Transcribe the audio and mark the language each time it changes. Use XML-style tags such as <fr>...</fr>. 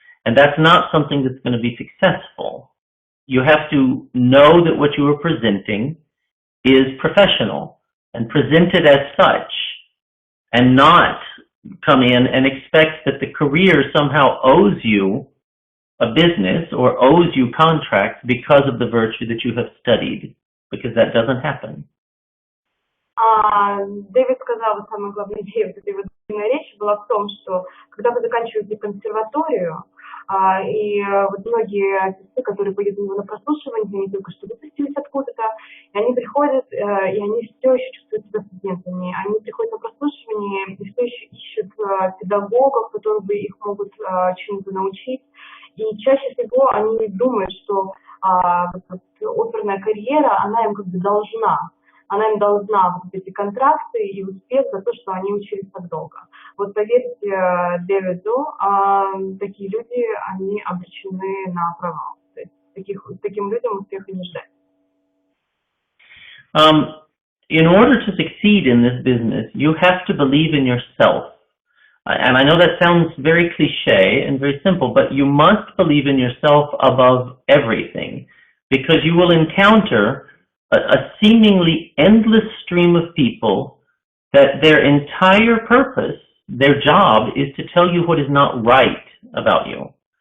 <en>And that's not something that's going to be successful. You have to know that what you are presenting is professional and present it as such, and not come in and expect that the career somehow owes you a business or owes you contracts because of the virtue that you have studied, because that doesn't happen.</en> <ru>Дэвид сказал, самая главная идея вот этой вот речи была в том, что когда вы заканчиваете консерваторию, и вот многие артисты, которые пойдут на прослушивание, они только что выпустились откуда-то, и они приходят, и они все еще чувствуют себя студентами. Они приходят на прослушивание и все еще ищут педагогов, которые бы их могут чему-то научить. И чаще всего они думают, что оперная карьера, она им как бы должна. Она им должна вот эти контракты и успех за то, что они учились так долго. Вот поверьте Дэвиду, такие люди, они обречены на провал. То есть таким людям успеха не ждать.</ru> <en>In order to succeed in this business, you have to believe in yourself. And I know that sounds very cliche and very simple, but you must believe in yourself above everything, because you will encounter a seemingly endless stream of people that their entire purpose, their job, is to tell you what is not right about you.</en>